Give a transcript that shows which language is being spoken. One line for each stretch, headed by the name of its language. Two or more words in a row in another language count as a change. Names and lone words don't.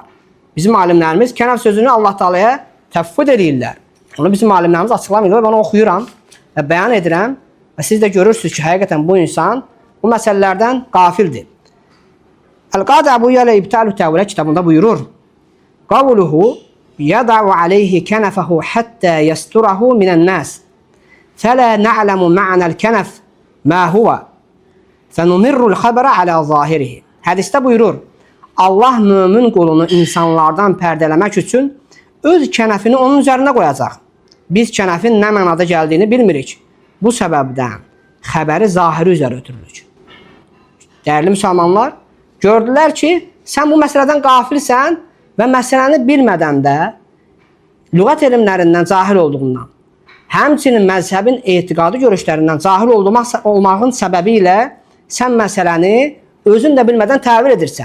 Azerbaijani: Bizim alimlərimiz kənəf sözünü Allah Taalaya təvəffüd edirlər. Onu bizim alimlərimiz açıqlamırlar. Ben onu oxuyuram və bəyan edirəm və siz də görürsünüz ki, həqiqətən bu insan bu məsələlərdən qafildir. El-Qadi Əbu Yələ İbtəl-ü Təvələ kitabında buyurur:
Arabic: قوله يضع عليه كنفه حتى يستره من الناس. فلا نعلم معنى الكنف ما هو. فنمر الخبر على ظاهره.
Azerbaijani: Hədisdə buyurur: Allah mömin qulunu insanlardan pərdələmək üçün öz kənəfini onun üzərinə qoyacaq. Biz kənəfin nə mənada gəldiyini bilmirik. Bu səbəbdən xəbəri zahiri üzərə ötürülür. Dəyərli müsəlmanlar, gördülər ki, sən bu məsələdən qafilsən və məsələni bilmədən də lüğət elmlərindən cahil olduğundan, həmçinin məzhəbin etiqadi görüşlərindən cahil olmağın səbəbi ilə sən məsələni özün də bilmədən təvil edirsən.